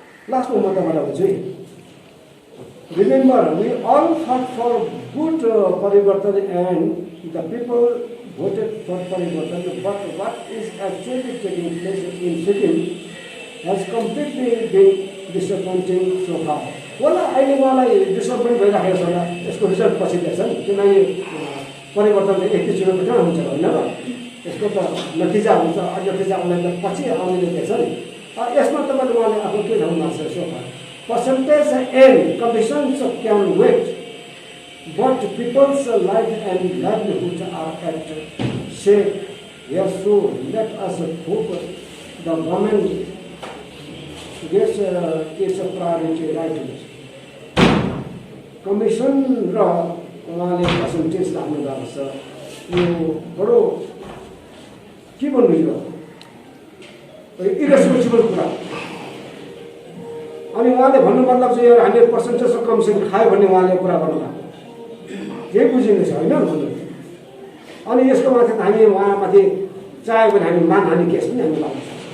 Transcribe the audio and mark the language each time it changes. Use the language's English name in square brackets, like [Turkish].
[Nepali] लास्टमा म तपाईँलाई भन्छु है, रिमेम्बर वी अल फट फर गुड परिवर्तन and the people voted for परिवर्तन, but what is actually taking place in Sikkim has completely been disappointing so far. होला अहिले उहाँलाई डिसअपोइन्ट भइराखेको छ होला, यसको रिजल्ट पछि देख्छ नि, किनकि परिवर्तन एकैचोटि पनि हुन्छ होइन र यसको त नतिजा हुन्छ, नतिजा आउनलाई त पछि आउने देख्छ नि। यसमा तपाईँले उहाँले आफ्नो के ठाउँमा छ so for [English] percentage and conditions can wait, but people's life and livelihood are at stake. Here, so let us hope the government gets its priority right. [Nepali] Commission र उहाँले पर्सेन्टेज राख्नु भएको छ यो बडो के भन्नु यो इरेस्पोन्सिबल कुरा अनि उहाँले भन्नु मतलब चाहिँ यो 100% कमिसन खायो भन्ने उहाँले कुरा गर्नुभएको केही बुझिँदैछ होइन भन्नु अनि यसको माथि त हामी उहाँमाथि चाह्यो भने हामी मानहानि केस पनि हामी लाग्छ